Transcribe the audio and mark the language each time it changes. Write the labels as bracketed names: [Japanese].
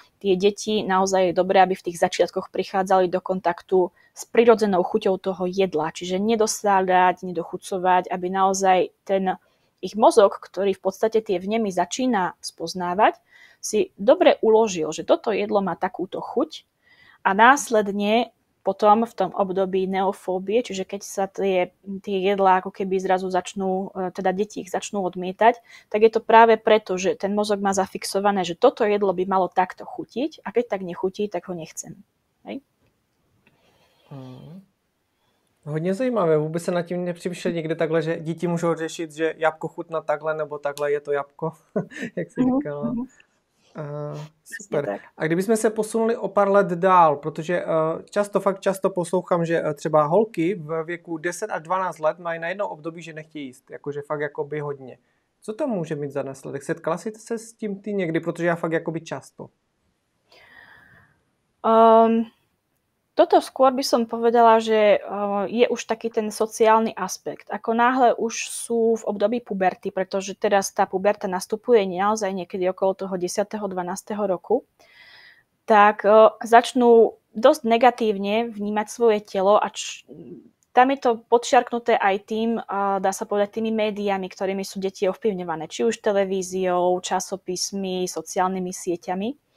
[Slovak] Tie deti naozaj je dobré, aby v tých začiatkoch prichádzali do kontaktu s prirodzenou chuťou toho jedla, čiže nedosáľať, nedochucovať, aby naozaj ten ich mozog, ktorý v podstate tie vnemy začína spoznávať, si dobre uložil, že toto jedlo má takúto chuť a následne potom v tom období neofóbie, čiže keď sa tie jedlá ako keby zrazu teda deti ich začnú odmietať, tak je to práve preto, že ten mozog má zafixované, že toto jedlo by malo takto chutiť a keď tak nechutí, tak ho nechcem. Hej? [Czech] Hodně zajímavé, vůbec se nad tím nepřemýšlel někde takhle, že děti můžou řešit, že jabko chutná takhle nebo takhle je to jabko, jak jsi říkala. [Slovak] Presne [Czech] Super. [Slovak] tak. [Czech] A kdybychom se posunuli o pár let dál, protože často poslouchám, že třeba holky v věku 10 až 12 let mají najednou období, že nechtějí jíst, jakože fakt jakoby hodně. Co to může mít za následek? Setkala jsi se s tím ty někdy, protože já fakt jakoby často. [Slovak] Toto skôr by som povedala, že je už taký ten sociálny aspekt. Ako náhle už sú v období puberty, pretože teraz tá puberta nastupuje naozaj niekedy okolo toho 10. 12. roku, tak začnú dosť negatívne vnímať svoje telo a tam je to podčiarknuté aj tým, dá sa povedať, tými médiami, ktorými sú deti ovplyvňované, či už televíziou, časopismi, sociálnymi sieťami.